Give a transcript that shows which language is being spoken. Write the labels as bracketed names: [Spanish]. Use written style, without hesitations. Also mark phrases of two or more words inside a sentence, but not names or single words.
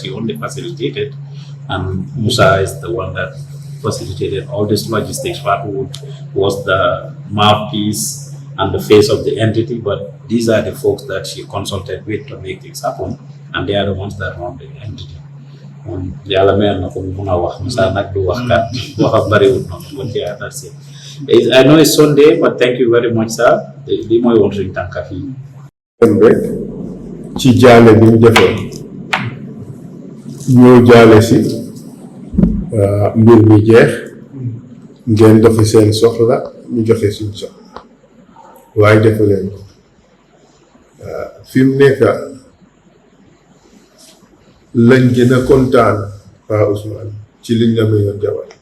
[English] She only facilitated. And Musa is the one that facilitated all this logistics. Fatu was the mouthpiece and the face of the entity. But these are the folks that she consulted with to make things happen. And they are the ones that run the entity. [Wolof] Yàlla mel na ko mun a wax Musa nag du wax kat waxam bariwul noonu [English] but yeah, that's it. I know it's Sunday, but thank you very much, sir. [Wolof] Li mooy woon suñu tànka fii. rek ci jaale bi ñu defoon ñoo jaale si mbir mi jeex ngeen doxi seen soxla ñu joxe suñ soxla waaye defu leen ko fi mu nekk lañ gën a kontaan Pa Ousmane ci liñ la mayoon jabar